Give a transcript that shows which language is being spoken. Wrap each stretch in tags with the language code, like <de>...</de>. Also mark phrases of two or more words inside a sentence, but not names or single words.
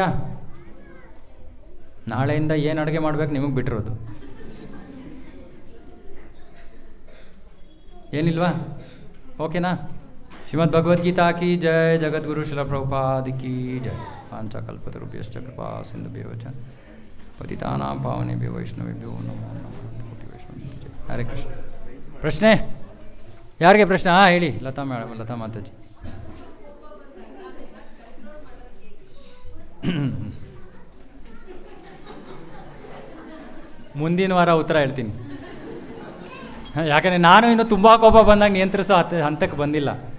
<kn>ನಾಳೆಯಿಂದ ಏನು ಅಡುಗೆ ಮಾಡ್ಬೇಕು ನಿಮಗೆ ಬಿಟ್ಟಿರೋದು. ಏನಿಲ್ವಾ? ಓಕೆನಾ? ಶ್ರೀಮದ್ ಭಗವದ್ಗೀತಾ ಕಿ ಜಯ, ಜಗದ್ಗುರು ಶಿಲ ಪ್ರಭುಪಾದ ಕಿ ಜಯ.</kn> <sa>ಪಾಂಚಕಲ್ಪತರುಭ್ಯಶ್ಚ ಕೃಪಾ ಸಿಂಧುಭ್ಯೋ ಚ ಪತಿತಾನಾಂ ಪಾವನೇಭ್ಯೋ ವೈಷ್ಣವೇಭ್ಯೋ ನಮೋ ನಮಃ. ಕೋಟಿ ವೈಷ್ಣವೇಭ್ಯೋ ಜಯ. ಹರೇ ಕೃಷ್ಣ.</sa> <kn>ಪ್ರಶ್ನೆ ಯಾರಿಗೆ ಪ್ರಶ್ನೆ? ಹಾಂ ಹೇಳಿ. ಲತಾ ಮೇಡಮ್, ಲತಾ ಮಾತಾಜಿ. ಮುಂದಿನ ವಾರ ಉತ್ತರ ಹೇಳ್ತೀನಿ. ಯಾಕಂದರೆ ನಾನು ಇನ್ನು ತುಂಬ ಕೋಪ ಬಂದಾಗ ನಿಯಂತ್ರಿಸೋ ಹಂತಕ್ಕೆ ಬಂದಿಲ್ಲ.</kn>